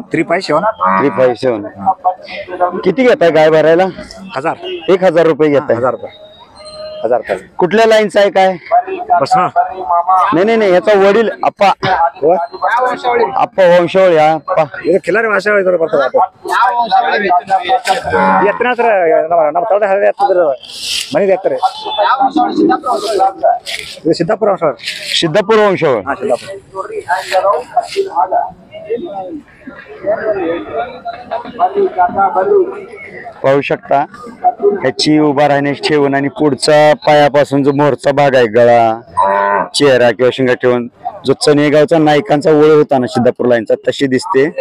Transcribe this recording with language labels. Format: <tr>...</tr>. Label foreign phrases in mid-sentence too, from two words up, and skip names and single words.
<mr>357 किती घेताय गाय भरायला? 1000 रुपये घेताय. 1000 कुठल्या लाईनचा आहे काय? बसनाळ नाही याचा वडील आप्पा वंशावळी. आप्पा खिलारी भाषा</mr> <kn>ಮನೆ ಹಾಕ್ತಾರೆ ಇದು ಸಿದ್ದಾಪುರ ಸರ್</kn> <mr>सिद्धापूर वंशावळ. पाहू शकता ह्याची उभा राहण्याची ठेवून आणि पुढचा पायापासून जो मोरचा भाग आहे गळा चेहरा किंवा शिंगा ठेवून जो चनेगावचा नायकांचा ओळ होता ना सिद्धापूर लाईनचा तशी दिसते.</mr>